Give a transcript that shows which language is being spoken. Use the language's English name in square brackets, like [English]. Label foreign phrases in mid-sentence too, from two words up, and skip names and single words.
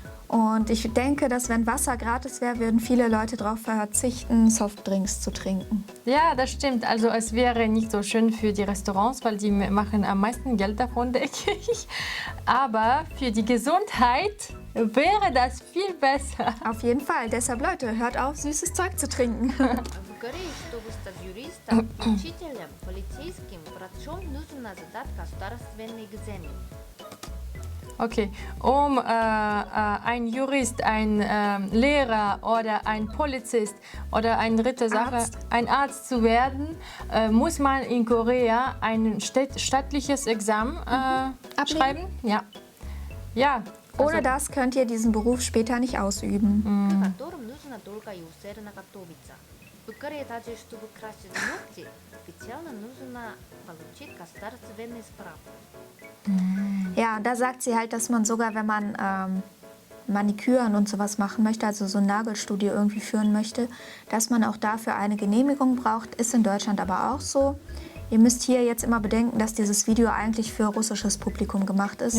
[German] Und ich denke, dass wenn Wasser gratis wäre, würden viele Leute darauf verzichten, Softdrinks zu trinken. Ja, das stimmt. Also es wäre nicht so schön für die Restaurants, weil die machen am meisten Geld davon, denke ich. Aber für die Gesundheit wäre das viel besser. Auf jeden Fall. Deshalb, Leute, hört auf, süßes Zeug zu trinken. [Russian] В Корее, чтобы стать юристом, учителем, полицейским, врачом, нужно сдать государственный экзамен. [German] Okay, um ein Jurist, ein Lehrer oder ein Polizist oder eine dritte Sache, ein Arzt zu werden, muss man in Korea ein staatliches Examen schreiben. Ja. Ja. Ohne das könnt ihr diesen Beruf später nicht ausüben. [Russian] которым нужно долго и усердно готовиться. В Корее даже чтобы красить ногти, специально нужно получить государственный справку. [German] Ja, da sagt sie halt, dass man sogar, wenn man Maniküren und sowas machen möchte, also so ein Nagelstudio irgendwie führen möchte, dass man auch dafür eine Genehmigung braucht. Ist in Deutschland aber auch so. Ihr müsst hier jetzt immer bedenken, dass dieses Video eigentlich für russisches Publikum gemacht ist.